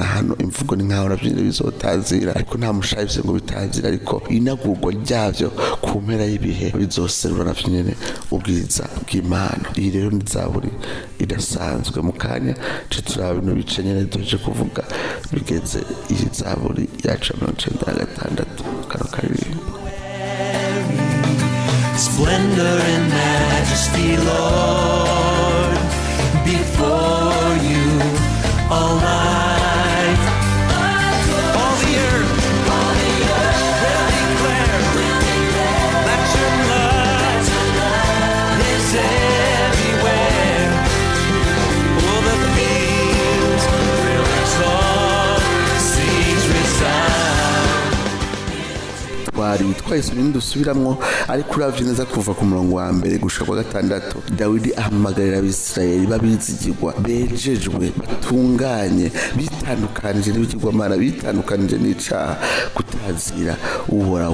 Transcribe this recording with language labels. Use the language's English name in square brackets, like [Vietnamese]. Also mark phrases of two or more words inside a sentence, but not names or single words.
[Rundi] Hano imvugo ni nkaho navyo nyene bizotazira, ariko nta mushaje ngo bitazira, ariko inagurwa ryavyo ku mpera y'ibihe bizoserura navyo nyene ubwiza bw'Imana. Iyi rero ni Zaburi idasanzwe. Mu kanya turaba bino bice nyene tuje kuvuga bigeze iyi Zaburi yacu 96 kano karirimbo. [English] Splendor and majesty, Lord, before you all night. All the earth will declare that your love is everywhere. Oh, the beams will exalt, seas resound. [Rundi] Twari twahise dusubiramwo, ariko uravye neza kuva ku murongo wa mbere gushika kwa 6 Dawidi ahamagarira Abisirayeli babizigirwa, bejejwe, batunganye, bitandukanije n'ibigirwamana, bitandukanije n'icaha, kutazira Uhoraho.